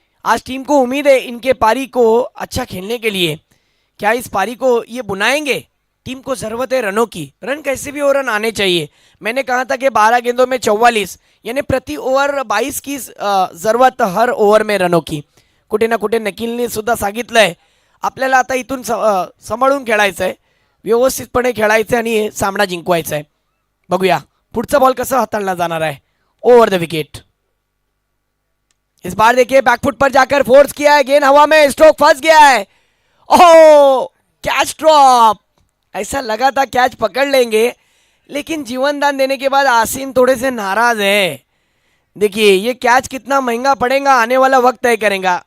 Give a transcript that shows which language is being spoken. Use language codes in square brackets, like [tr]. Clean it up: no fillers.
[hi] आज टीम को उम्मीद है इनके पारी को अच्छा खेलने के लिए। क्या इस पारी को ये बुनाएंगे? टीम को जरूरत है रनों की, रन कैसे भी हो रन आने चाहिए। मैंने कहा था कि 12 गेंदों में 44 यानी प्रति ओव्हर 22 की जरूरत हर ओव्हर में रनों की। [mr] कुठे ना कुठे नकीलने सुद्धा सांगितलंय आपल्याला आता इथून सांभाळून खेळायचं आहे, व्यवस्थितपणे खेळायचं आहे आणि सामना जिंकवायचा आहे। बघूया पुढचा बॉल कसा हाताळला जाणार आहे। [en] Over the wicket. [hi] इस बार देखिए बैकफुट पर जाकर फोर्स किया है, गेंद हवा में, स्ट्रोक फंस गया है। ओह कैच ड्रॉप। ऐसा लगा था कैच पकड़ लेंगे, लेकिन जीवन दान देने के बाद आसिम थोड़े से नाराज है। देखिए ये कैच कितना महंगा पड़ेगा आने वाला वक्त तय करेगा।